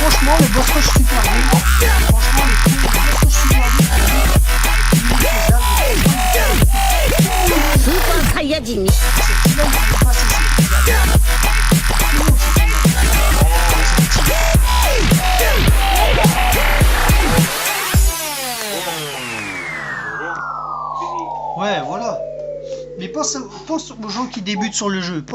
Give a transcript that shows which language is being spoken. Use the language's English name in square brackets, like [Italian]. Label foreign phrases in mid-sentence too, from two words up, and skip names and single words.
[French] franchement, le boss rush super bien. Franchement, les boss rush super bien. [Japanese] スーパーサイヤ人に [French] Ouais, voilà. Mais pense aux gens qui débutent sur le jeu.